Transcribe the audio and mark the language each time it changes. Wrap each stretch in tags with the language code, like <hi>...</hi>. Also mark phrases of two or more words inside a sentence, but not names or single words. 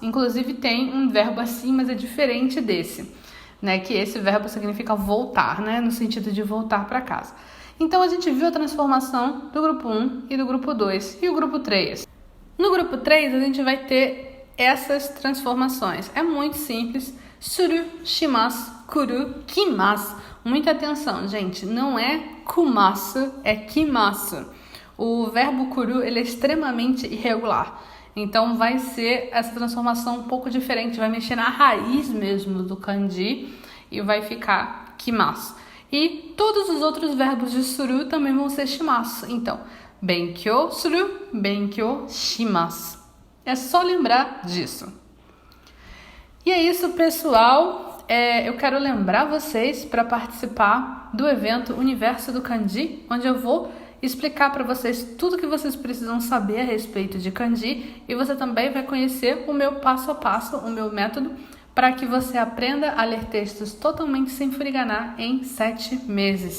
<pt>Inclusive tem um verbo assim, mas é diferente desse, né? Que esse verbo significa voltar, né? No sentido de voltar para casa. Então a gente viu a transformação do grupo 1 e do grupo 2. E o grupo 3? No grupo 3 a gente vai ter essas transformações. É muito simples.</pt> <ja>する、します、くる、きます.</ja> <pt>Muita atenção, gente. Não é kumasu, é kimasu. O verbo kuru, ele é extremamente irregular. Então, vai ser essa transformação um pouco diferente. Vai mexer na raiz mesmo do kanji e vai ficar kimasu. E todos os outros verbos de suru também vão ser shimasu. Então,</pt> <ja>勉強する、勉強します.</ja> <pt>É só lembrar disso. E é isso, pessoal. Eu quero lembrar vocês para participar do evento Universo do Kanji, onde eu vou explicar para vocês tudo que vocês precisam saber a respeito de kanji e você também vai conhecer o meu passo a passo, o meu método, para que você aprenda a ler textos totalmente sem furiganar em 7 meses.</pt>